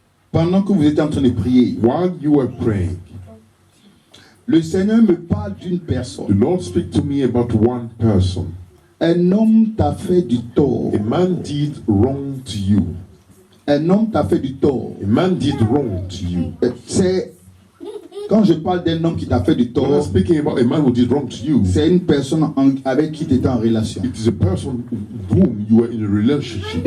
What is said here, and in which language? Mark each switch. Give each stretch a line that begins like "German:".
French: Pendant que vous êtes en train de prier,
English: While you are praying,
French: le Seigneur me parle d'une
English: the
French: personne.
English: Lord speak to me about one person.
French: Un homme t'a fait du tort.
English: A man did wrong to you.
French: Un homme t'a fait du tort.
English: A man did wrong to you.
French: C'est quand je parle d'un homme qui t'a fait du
English: When I'm
French: tort,
English: speaking about a man who did wrong to you,
French: c'est une personne avec qui tu étais en relation.
English: it is a person whom you were in a relationship.